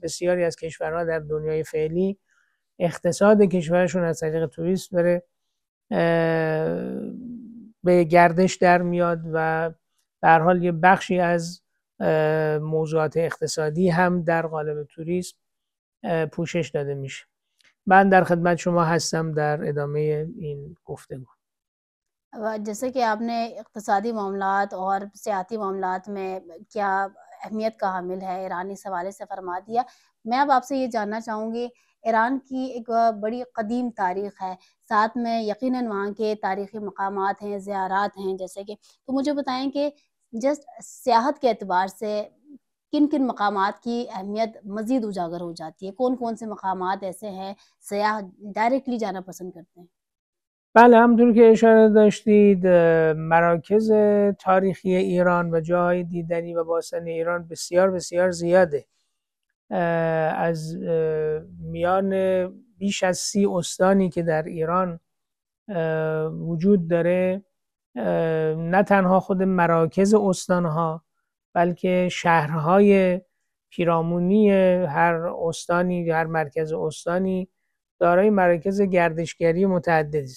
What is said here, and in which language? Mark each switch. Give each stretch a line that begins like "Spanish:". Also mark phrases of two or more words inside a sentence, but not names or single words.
Persian: بسیاری از کشورها در دنیای فعلی اقتصاد کشورشون از طریق توریسم داره به گردش در میاد و به هر حال یه بخشی از موضوعات اقتصادی هم در قالب توریسم پوشش داده میشه. من در خدمت شما هستم در ادامه این گفتگو.
Urdu: جیسے کہ آپ نے اقتصادی معاملات اور سیاسی معاملات میں کیا اہمیت کا حامل ہے ایران، اس حوالے سے فرما دیا. میں اب آپ سے یہ جاننا چاہوں گی، ایران کی ایک بڑی قدیم تاریخ ہے، ساتھ میں یقیناً وہاں کے تاریخی مقامات ہیں، زیارات ہیں جیسے کہ، تو مجھے بتائیں کہ جسٹ سیاحت کے اعتبار سے کن کن مقامات کی اہمیت مزید اجاگر ہو جاتی ہے? کون کون سے مقامات ایسے ہیں، سیاح ڈائریکٹلی جانا پسند کرتے ہیں?
Persian: بله، همونطور که اشاره داشتید مراکز تاریخی ایران و جاهای دیدنی و باستانی ایران بسیار بسیار زیاده. از میان بیش از 30 استانی که در ایران وجود داره، نه تنها خود مراکز استانها بلکه شهرهای پیرامونی هر استانی، هر مرکز استانی دارای مراکز گردشگری متعددی است.